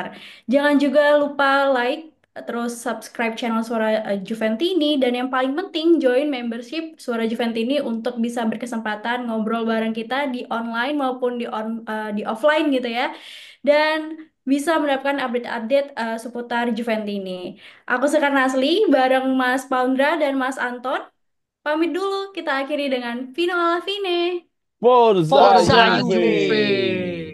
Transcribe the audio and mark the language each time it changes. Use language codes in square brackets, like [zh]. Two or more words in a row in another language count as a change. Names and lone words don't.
[id] Jangan juga lupa like, terus subscribe channel Suara Juventini, dan yang paling penting [en] join membership [id] Suara Juventini untuk bisa berkesempatan ngobrol bareng kita di online maupun di offline gitu ya. Dan bisa mendapatkan update-update seputar Juventini. Aku Sekar Nasli bareng Mas Paundra dan Mas Anton. Pamit dulu, kita akhiri dengan [it] Vino alla fine. Forza Forza Forza Juve! Juve. Juve.